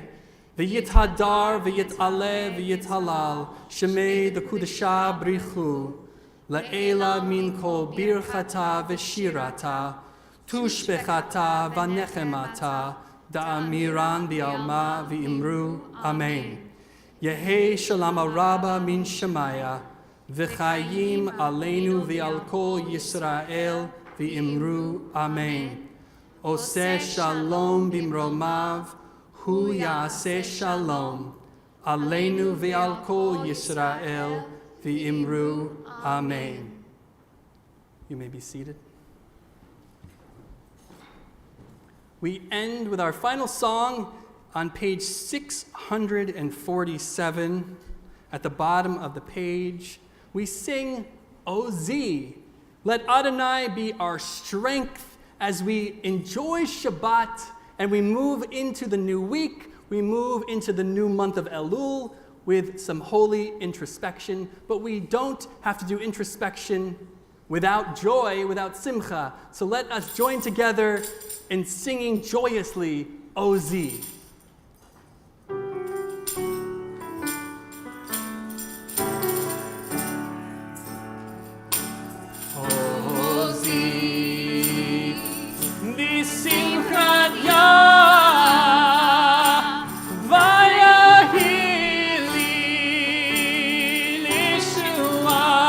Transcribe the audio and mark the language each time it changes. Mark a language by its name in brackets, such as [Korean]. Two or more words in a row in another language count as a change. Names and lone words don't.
[Aramaic] ויתהדר ויתעלה ויתהלל. שמה דקודשא בריך הוא. לעלא מן כל ברכתא ושירתא. תשבחתא ונחמתא. דאמירן בעלמא ואמרו. אמן. יהא שלמא רבא מן שמיא. וחיים עלינו ועל כל ישראל ואמרו. [Hebrew] אמן. עושה שלום במרומיו. הוא יעשה שלום. עלינו ועל כל ישראל ואמרו. [English] Amen. You may be seated. We end with our final song on page 647. At the bottom of the page, we sing, Ozi. Let Adonai be our strength as we enjoy Shabbat and we move into the new week we move into the new month of Elul with some holy introspection, but we don't have to do introspection without joy, without simcha. So let us join together in singing joyously, Ozi. [Hebrew] עזי, ושמחת יה, ויהי לי לישועה.